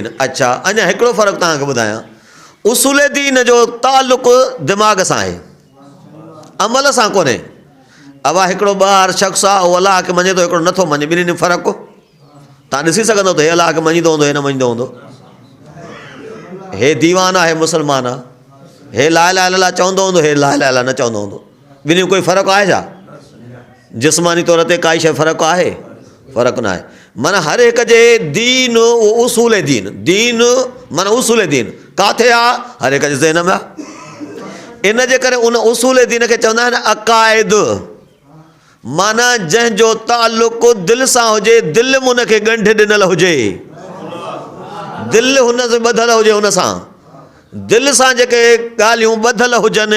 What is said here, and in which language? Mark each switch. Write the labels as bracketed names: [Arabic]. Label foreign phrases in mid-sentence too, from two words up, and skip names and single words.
[Sindhi] अच्छा, अञा हिकिड़ो फ़र्क़ु तव्हांखे ॿुधायां। उसूले दीन जो तालुक़ु दिमाग़ सां आहे, अमल सां कोन्हे। अब हिकिड़ो ॿाहिरि शख़्स आहे, उहो अलाह खे मञे थो, हिकिड़ो नथो मञे, ॿिन्हिनि में फ़र्क़ु तव्हां ॾिसी सघंदव त हे अलाह खे मञींदो हूंदो, हे न मञींदो हूंदो। हे दीवान आहे, हे मुस्लमान आहे। हे [Arabic] لا إله إلا الله [Sindhi] चवंदो हूंदो, हे [Arabic] لا إله إلا الله [Sindhi] न चवंदो हूंदो। ॿिन्ही में कोई फ़र्क़ु आहे छा? जिस्मानी तौर ते काई शइ फ़र्क़ु आहे? फ़र्क़ु न आहे। माना हर हिक जे दीन, उसूल दीन, दीन माना उसूल दीन किथे आहे? हर हिक जे ज़हन में आहे। इन जे करे उन उसूल दीन खे चवंदा आहिनि अक़ाइद। माना जंहिंजो तालुक़ु दिलि सां हुजे, दिलि में उनखे ॻंढि ॾिनल हुजे, दिलि हुन सां ॿधल हुजे, हुन सां दिलि सां जेके ॻाल्हियूं ॿधल हुजनि।